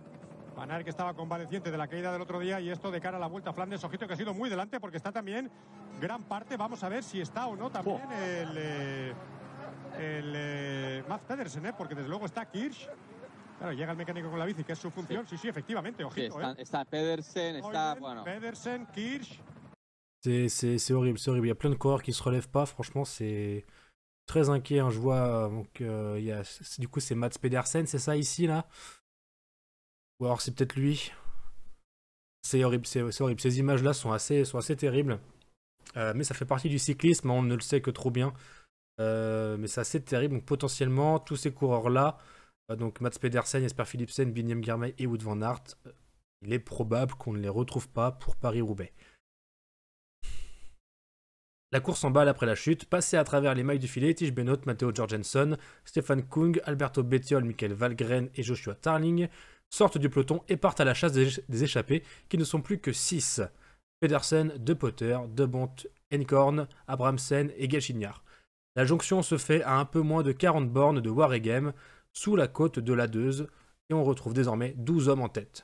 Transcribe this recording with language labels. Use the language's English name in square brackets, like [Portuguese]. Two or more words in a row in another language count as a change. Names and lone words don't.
[Spanish] Van Aert, que estaba convaleciente de la caída del otro día, y esto de cara a la Vuelta a Flandes, ojito que ha sido muy delante porque está también gran parte, vamos a ver si está o no también el Mads Pedersen, porque desde luego está Kirsch. Claro, llega el mecánico con la bici, que es su función. Sí, efectivamente, ojito. Sí, está Pedersen, está, Oyben, bueno. Pedersen, Kirsch. [French] C'est horrible, c'est horrible. Il y a plein de coureurs qui se relèvent pas. Franchement, c'est très inquiet. Hein. Je vois, donc, du coup, c'est Mads Pedersen, c'est ça ici, là? Ou alors c'est peut-être lui. C'est horrible, c'est horrible. Ces images-là sont assez terribles. Mais ça fait partie du cyclisme, on ne le sait que trop bien. Mais c'est assez terrible. Donc potentiellement, tous ces coureurs-là, donc Mads Pedersen, Jesper Philipsen, Biniam Girmay et Wout van Aert, il est probable qu'on ne les retrouve pas pour Paris-Roubaix. La course s'emballe après la chute, passée à travers les mailles du filet, Tish Benoot, Matteo Jorgensen, Stefan Kung, Alberto Bettiol, Michael Valgren et Joshua Tarling sortent du peloton et partent à la chasse des échappés, qui ne sont plus que 6. Pedersen, De Potter, De Bont, Enkorn, Abramsen et Gachignard. La jonction se fait à un peu moins de 40 bornes de Waregem, sous la côte de l'Adeuse, et on retrouve désormais 12 hommes en tête.